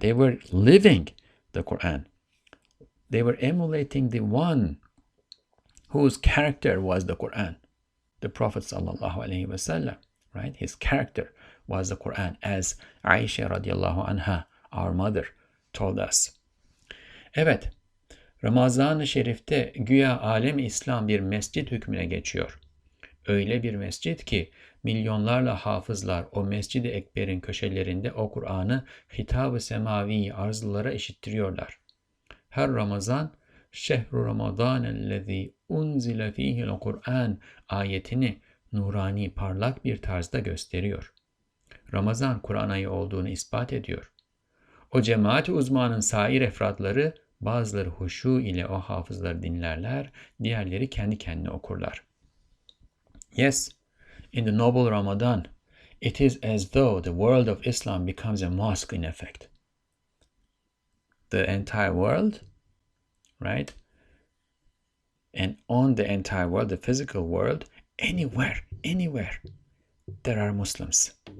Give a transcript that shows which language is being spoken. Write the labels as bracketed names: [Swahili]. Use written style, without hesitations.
[English] They were living the Quran. They were emulating the one whose character was the Quran, the Prophet sallallahu alaihi wasallam, right? His character was the Quran, as Aisha radiyallahu anha, our mother, told us. [Turkish] Evet, Ramazan-ı Şerif'te güya alem-i İslam bir mescid hükmüne geçiyor. Öyle bir mescid ki milyonlarla hafızlar o Mescid-i Ekber'in köşelerinde o Kur'an'ı hitab-ı semavi arzlılara işittiriyorlar. Her Ramazan [Arabic] şehru Ramadanellezî unzile fîhil Kur'an [Turkish] ayetini nurani parlak bir tarzda gösteriyor. Ramazan Kur'an ayı olduğunu ispat ediyor. O cemaat-i uzmanın sair efratları bazıları huşu ile o hafızları dinlerler, diğerleri kendi kendine okurlar. [English] Yes, in the noble Ramadan, it is as though the world of Islam becomes a mosque in effect. The entire world, right? And on the entire world, the physical world, anywhere, there are Muslims.